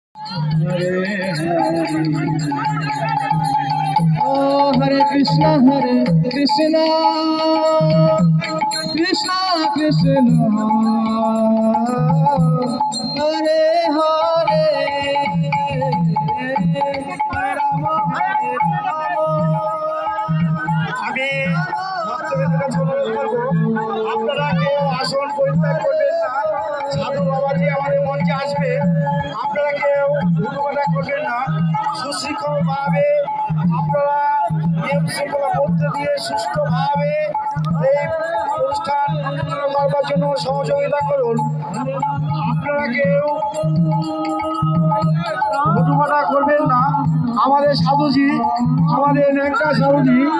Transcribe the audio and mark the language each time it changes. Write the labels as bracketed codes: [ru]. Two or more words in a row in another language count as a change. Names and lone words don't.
[sa] Hare Hare, oh Hare Krishna, Krishna Krishna, Hare Hare, Hare Rama, Hare Rama। [bn] আমি ভক্তবৃন্দকে বলবো, আপনারা কেউ আসন পরিত্যাগ করবেন না। সাধু বাবাজি আমাদের মঞ্চে আসবে, আপনারা কেউ হুটোপাটা করবেন না। সুশৃঙ্খলভাবে আপনারা নিয়ম শৃঙ্খলার মধ্যে দিয়ে সুষ্ঠুভাবে এই অনুষ্ঠান করবার জন্য সহযোগিতা করুন। আপনারা কেউ হুটোপাটা করবেন না। আমাদের সাধুজি, আমাদের ন্যাংটা সাধুজি,